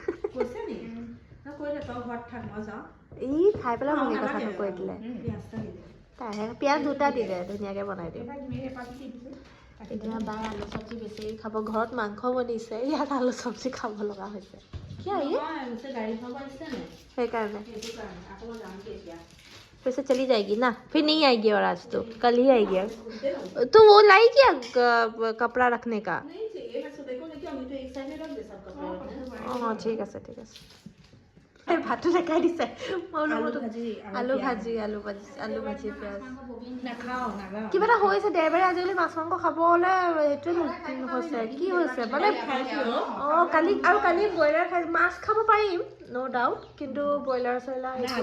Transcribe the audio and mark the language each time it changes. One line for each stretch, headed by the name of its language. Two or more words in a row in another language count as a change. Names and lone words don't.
Assamese: ই খাই পেলাই মোক কথাটো কৈ দিলে তাইহে পিঁয়াজ দুটা দিলে ধুনীয়াকৈ বনাই দিওঁ এতিয়া বাই আলু চব্জি বেছি খাব ঘৰত মাংস বনিছে ইয়াত আলু চব্জি খাব লগা হৈছে
Hindi: সেইকাৰণে वैसे चली जाएगी ना फिर नहीं आएगी और आज तो कल ही आएगी तो वो लाई क्या कपड़ा रखने का हाँ ठीक है
Assamese: ভাতটো দেখাই দিছে আলু ভাজি পিঁয়াজ কিবা এটা হৈছে দেওবাৰে আজিকালি মাছ মাংস খাবলৈ সেইটোৱে হৈছে কি হৈছে মানে কালি ব্ৰইলাৰ খাই মাছ খাব পাৰিম
English: no doubt
Assamese: কিন্তু ব্ৰইলাৰ চইলাৰ